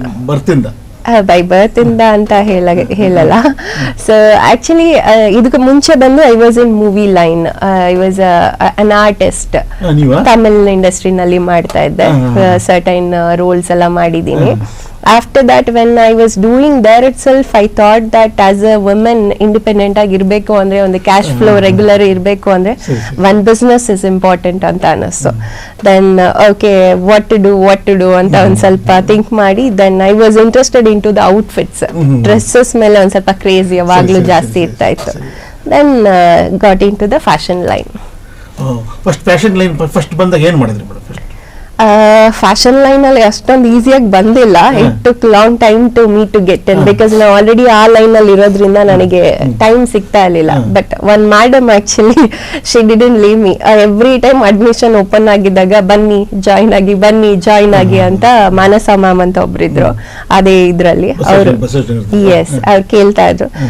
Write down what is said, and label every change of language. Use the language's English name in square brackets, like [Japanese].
[Kannada] ಬರ್ತಿಂದ by birth ಇಂದ ಅಂತ ಹೇಳಲ್ಲ. ಸೊ ಆಕ್ಚುಲಿ ಇದಕ್ಕೆ ಮುಂಚೆ ಬಂದು [English] I was in movie line, I was an artist. [Kannada] Tamil ಇಂಡಸ್ಟ್ರಿನಲ್ಲಿ ಮಾಡ್ತಾ ಇದ್ದೆ, ಸರ್ಟೈನ್ ರೋಲ್ಸ್ ಎಲ್ಲ ಮಾಡಿದ್ದೀನಿ. [English] After that, when I was doing there itself, I thought that as a woman independent [Kannada] ಆಗಿ ಇರಬೇಕು ಅಂದ್ರೆ, ಒಂದು ಕ್ಯಾಶ್ ಫ್ಲೋ ರೆಗ್ಯುಲರ್ ಇರಬೇಕು ಅಂದ್ರೆ [English] one business is important [Kannada] ಅಂತ ಅನ್ನಿಸ್ತು. [English] Then okay, what to do [Kannada] ಅಂತ ಒಂದ್ ಸ್ವಲ್ಪ ಥಿಂಕ್ ಮಾಡಿ, [English] then I was interested into the outfits. [Kannada] Dresses ಮೇಲೆ ಒಂದ್ ಸ್ವಲ್ಪ ಕ್ರೇಜಿ ಯಾವಾಗ್ಲೂ ಜಾಸ್ತಿ ಇರ್ತಾ ಇತ್ತು. [English] Then got into the fashion line. [Kannada] First fashion line first ಬಂದಾಗ ಏನ್ ಮಾಡಿದ್ರಿ ಮೇಡಮ್? ಫ್ಯಾಷನ್ ಲೈನ್ ಅಲ್ಲಿ ಅಷ್ಟೊಂದು ಈಸಿಯಾಗಿ ಬಂದಿಲ್ಲ. [English] it took long time to me to get in, [Kannada] because ನಾವು ಆಲ್ರೆಡಿ ಆ ಲೈನ್ ಅಲ್ಲಿ ಇರೋದ್ರಿಂದ ನನಗೆ ಟೈಮ್ ಸಿಗ್ತಾ ಇರ್ಲಿಲ್ಲ. [English] But one madam actually she didn't leave me. [Kannada] Every time admission open ಆಗಿದ್ದಾಗ ಬನ್ನಿ ಜಾಯಿನ್ ಆಗಿ ಅಂತ ಮಾನಸ ಮ್ಯಾಮ್ ಅಂತ ಒಬ್ರಿದ್ರು, ಅದೇ ಇದ್ರಲ್ಲಿ ಅವರು ಅವ್ರು ಕೇಳ್ತಾ ಇದ್ರು.